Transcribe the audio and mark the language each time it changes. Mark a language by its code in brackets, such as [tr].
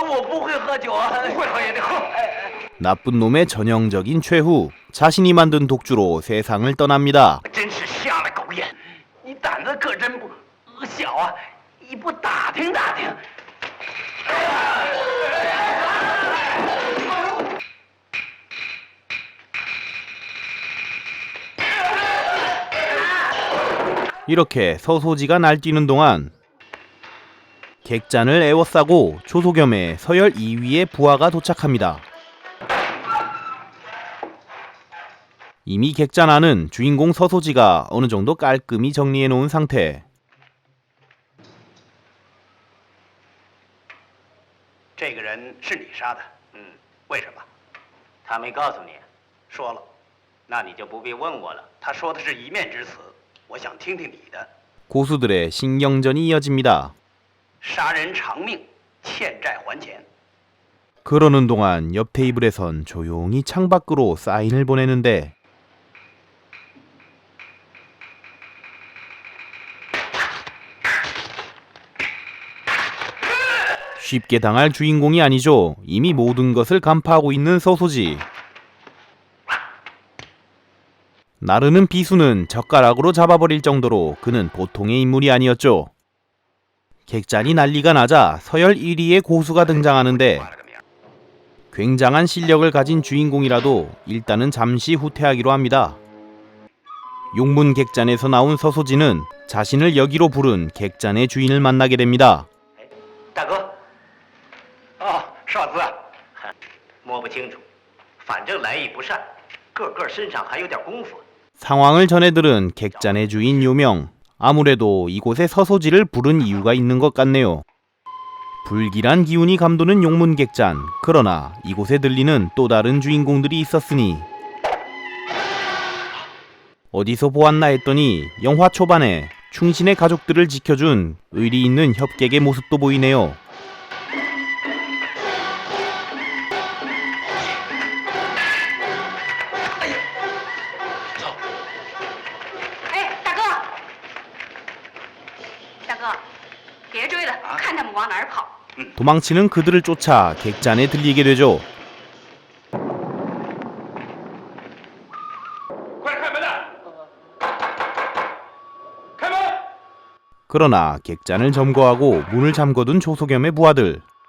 [zh] 我不会喝酒啊，不会喝也得喝。 [ko] 나쁜 놈의 전형적인 최후. 자신이 만든 독주로 세상을 떠납니다. [zh] 真是瞎了狗眼！你胆子可真不小啊！你不打听打听？ [ko] 이렇게 서소지가 날뛰는 동안 객잔을 에워싸고 조소겸의 서열 2위의 부하가 도착합니다. 이미 객잔 안은 주인공 서소지가 어느 정도 깔끔히 정리해 놓은 상태. [zh] 这个人是你杀的？为什么？他没告诉你。说了，那你就不必问我了。他说的是一面之词，我想听听你的。 [ko] 고수들의 신경전이 이어집니다. [zh] 杀人偿命，欠债还钱。 [ko] 그러는 동안 옆 테이블에선 조용히 창밖으로 사인을 보내는데 쉽게 당할 주인공이 아니죠. 이미 모든 것을 간파하고 있는 서소지. 나르는 비수는 젓가락으로 잡아버릴 정도로 그는 보통의 인물이 아니었죠. 객잔이 난리가 나자 서열 1위의 고수가 등장하는데 굉장한 실력을 가진 주인공이라도 일단은 잠시 후퇴하기로 합니다. 용문 객잔에서 나온 서소지는 자신을 여기로 부른 객잔의 주인을 만나게 됩니다. [zh] 大哥，哦，少资啊，摸不清楚，反正来意不善，个个身上还有点功夫。 [ko] 상황을 전해 들은 객잔의 주인 요명. 아무래도 이곳에 서소지를 부른 이유가 있는 것 같네요. 불길한 기운이 감도는 용문 객잔. 그러나 이곳에 들리는 또 다른 주인공들이 있었으니 어디서 보았나 했더니 영화 초반에 충신의 가족들을 지켜준 의리 있는 협객의 모습도 보이네요. [zh] 哎，大哥，大哥，别追了，看他们往哪儿跑。 [ko] 도망치는 그들을 쫓아 객잔에 들리게 되죠. [zh] 快开门呐！开门！ [ko] 그러나 객잔을 점거하고 문을 잠궈둔 조소겸의 부하들.